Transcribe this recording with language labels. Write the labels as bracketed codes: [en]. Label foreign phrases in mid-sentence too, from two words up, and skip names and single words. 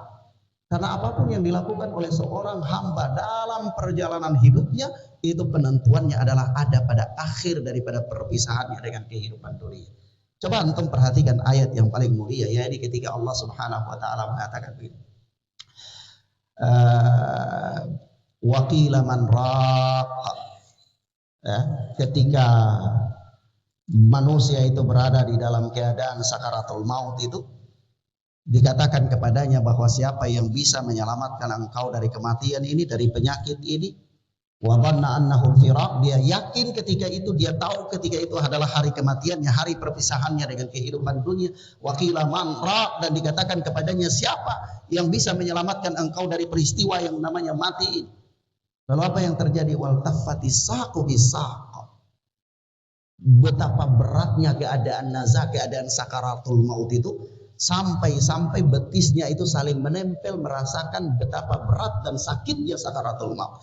[id] Karena apapun yang dilakukan oleh seorang hamba dalam perjalanan hidupnya, itu penentuannya adalah ada pada akhir daripada perpisahannya dengan kehidupan dunia. Coba antum perhatikan ayat yang paling mulia, yaitu ketika Allah [ar] سبحانه وتعالى [id] mengatakan begini. [ar] وقيل من راق, [id] ya, ketika manusia itu berada di dalam keadaan sakaratul maut, itu dikatakan kepadanya bahwa siapa yang bisa menyelamatkan engkau dari kematian ini, dari penyakit ini. [ar] وظن أنه الفراق, [id] dia yakin ketika itu, dia tahu ketika itu adalah hari kematiannya, hari perpisahannya dengan kehidupan dunia. [ar] وقيل من راق, [id] dan dikatakan kepadanya siapa yang bisa menyelamatkan engkau dari peristiwa yang namanya mati ini. Lalu apa yang terjadi? [ar] والتفت الساق بالساق. [id] Betapa beratnya keadaan nazah, keadaan sakaratul maut itu, sampai-sampai betisnya itu saling menempel, merasakan betapa berat dan sakitnya sakaratul maut.